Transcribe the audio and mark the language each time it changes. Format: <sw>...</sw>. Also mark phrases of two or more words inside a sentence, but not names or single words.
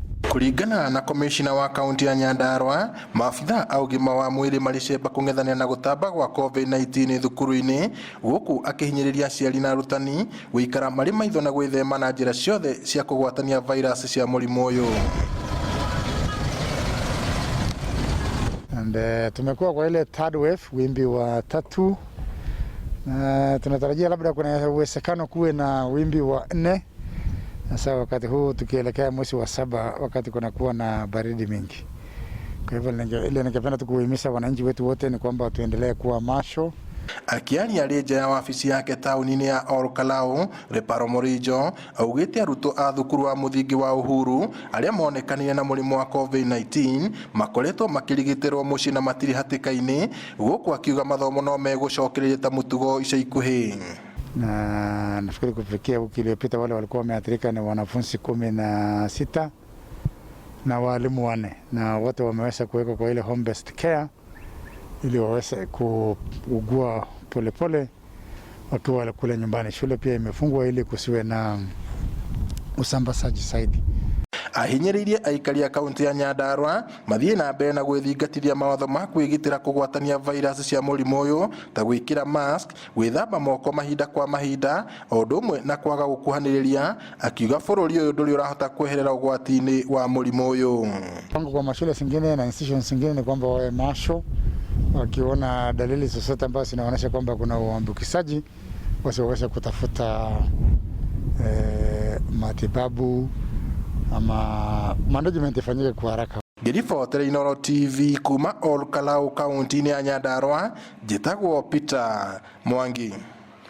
<ki>Kulingana na komishina wa kaunti ya Nyandarua, maafitha a ũgima wa mwĩrĩ maricemba kũng'ethania na gũtamba gwa COVID-19 thukuru-inĩ, gũkũ akihinyĩrĩria aciari na arutani gũikara marĩ maitho na gwĩthema na njĩra ciothe cia kũgwatania virus cia mũrimũ ũyũ.</ki> <sw>And tumekuwa kwa ile</sw> <en>third wave,</en> <sw>wimbi wa tatu, na tunatarajia labda kuna uwezekano kuwe na wimbi wa 4. Sasa wakati huu tukielekea mwezi wa 7, wakati kunakuwa na baridi mingi. Kwa hivyo ile ningependa tukuhimiza wananchi wetu wote ni kwamba tuendelee kuwa macho.</sw> <ki>Akiaria reja ya ofisi yake tauni-inĩ ya Olkalau, Reparo Morijo, augĩte arutwo a thukuru wa mũthingi wa Uhuru arĩa monekanire na mũrimũ wa COVID-19 makoretwo makĩrigitĩrwo mũciĩ na matirĩ hatĩka-inĩ, gũkũ akiuga mathomo no megũcokereria ta mũtugo ica ikuhĩ.</ki> <sw>Na nafikiri kufikia wiki iliyopita wale walikuwa wameathirika ni wanafunzi 16 na walimu 4, na wote wameweza kuwekwa kwa ile</sw> <en>home based care</en> <sw>ili waweze kuugua polepole wakiwa kule nyumbani. Shule pia imefungwa ili kusiwe na usambazaji zaidi.</sw> <ki>Ahinyĩrĩirie aikari a kaunti ya Nyandarua mathiĩ na mbere na gwĩthingatithia mawatho ma kwĩgitĩra kũgwatania virus cia mũrimũ ũyũ ta gwĩkĩra mask, gwĩthamba moko mahinda kwa mahinda, o ũndũ ũmwe na kwaga gũkuhanĩrĩria, akiuga bũrũri ũyũ ndũrĩ ũrahota kweherera ũgwati-inĩ wa mũrimũ ũyũ.</ki> <sw>Kwa mashule zingine na institutions zingine ni kwamba wawe macho, wakiona dalili zozote ambazo zinaonyesha kwamba kuna uambukizaji wasiweze kutafuta matibabu ama management ifanyike kwa haraka.</sw> <ki>Ngĩribotera Inooro TV kuma Olkalau kaunti-inĩ ya Nyandarua, njĩtagwo Peter Mwangi.</ki>